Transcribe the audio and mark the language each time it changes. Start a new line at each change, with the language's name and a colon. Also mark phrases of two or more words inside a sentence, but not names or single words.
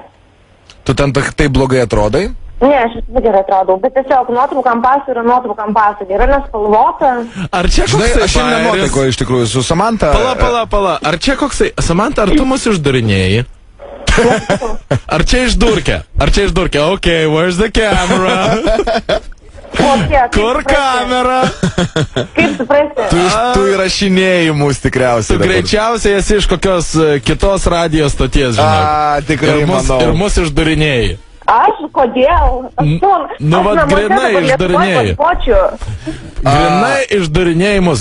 Lithuanian: Tu ten taip blogai atrodai? Ne, aš visada gerai atrodau, bet tiesiog nuotraukam pasų yra nuotraukam pasų. Yra nespalvota. Ar čia Žinai, koksai aš šiandien bajeris? nuotaikoju iš tikrųjų su Samanta. Pala. Ar čia koksai... Samanta, ar tu mus išdarinėjai? Ar čia išdurkė?
English: Ok, where's the camera?
Lithuanian: O kiek? Kur kamera? Kaip suprasti? Tu įrašinėjai mus tikriausiai. Tu greičiausiai esi iš kokios kitos radijos stoties, žinai. Tikrai manau. Ir mus išdarinėjai. Aš kodėl? Nu, vat grinai išdarinėjai. Grinai išdarinėjai mus.